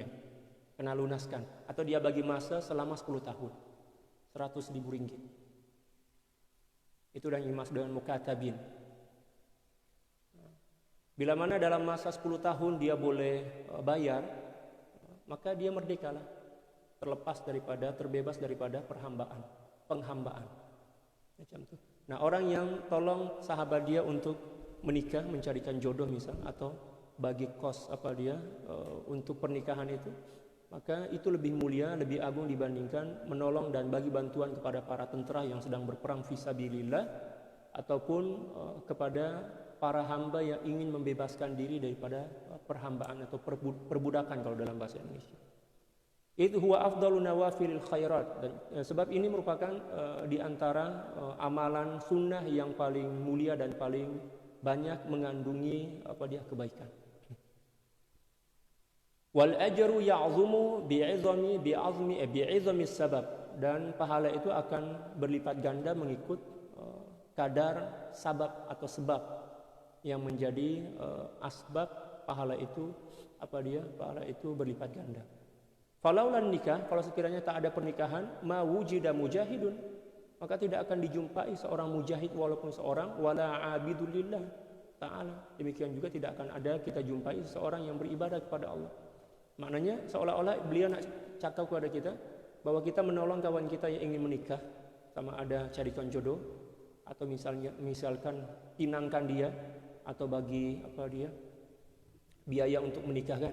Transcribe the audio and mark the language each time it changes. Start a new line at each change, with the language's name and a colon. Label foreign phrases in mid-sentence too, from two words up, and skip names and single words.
Malay: Kena lunaskan, atau dia bagi masa selama 10 tahun, 100.000 ringgit. Itu yang dimaksud dengan mukatabin. Bila mana dalam masa 10 tahun dia boleh bayar, maka dia merdekalah, terbebas daripada penghambaan. Macam itu. Nah, orang yang tolong sahabat dia untuk menikah, mencarikan jodoh misal, atau bagi kos untuk pernikahan itu, maka itu lebih mulia, lebih agung dibandingkan menolong dan bagi bantuan kepada para tentara yang sedang berperang fisabilillah, ataupun kepada para hamba yang ingin membebaskan diri daripada perhambaan atau perbudakan kalau dalam bahasa Indonesia. Itu
Arabic: هو أفضل نوافل الخيرات,
Malay: dan sebab ini merupakan di antara amalan sunnah yang paling mulia dan paling banyak mengandungi kebaikan.
Arabic: والأجر يعظم بعظم السبب,
Malay: dan pahala itu akan berlipat ganda mengikut kadar sabab atau sebab yang menjadi asbab pahala itu berlipat ganda.
Arabic: فلولا النكاح,
Malay: kalau sekiranya tak ada pernikahan,
Arabic: ما وجد مجاهد,
Malay: maka tidak akan dijumpai seorang mujahid walaupun seorang,
Arabic: ولا عابد لله تعالى.
Malay: Demikian juga tidak akan ada kita jumpai seorang yang beribadah kepada Allah. Maknanya seolah-olah beliau nak cakap kepada kita bahwa kita menolong kawan kita yang ingin menikah, sama ada carikan jodoh, atau misalkan pinangkan dia, atau bagi biaya untuk menikahkan.